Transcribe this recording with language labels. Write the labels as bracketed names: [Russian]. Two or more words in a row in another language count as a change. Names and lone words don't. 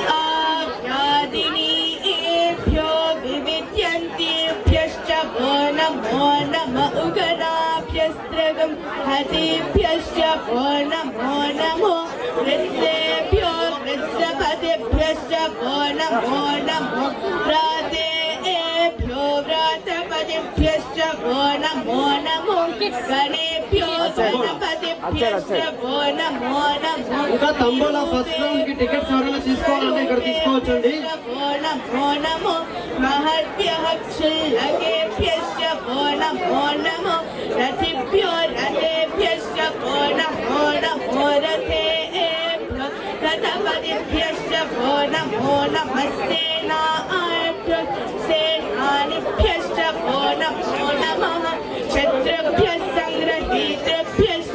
[Sanskrit] आप्यादिनीभ्यो विविध्यन्तेभ्यश्च वो नमो नम उगणाभ्यस्त्रगं हतेभ्यश्च वो नमो नमो वृत्सेभ्यो वृत्सपतिभ्यश्च वो नमो नमो व्रातेभ्यो व्रातपतिभ्यश्च वो नमो नमो गणेभ्यो गणपतिभ्यश्च वो नमो नमो [Telugu] ఇంకా తంబోలా [English] first round [Telugu] కి టికెట్స్ ఎవరైనా తీసుకోవాలంటే ఇక్కడ తీసుకోవచ్చండి. [Sanskrit] वो नमो नमो महद्भ्यः क्षुल्लकेभ्यश्च वो नमो नमो रथिभ्यो रथेभ्यश्च वो नमो नमो रथेभ्यो रथपतिभ्यश्च वो नमो नमस्तेनाभ्यो सेनानिभ्यश्च वो नमो नमः शत्रुभ्यः संग्रहीतृभ्यश्च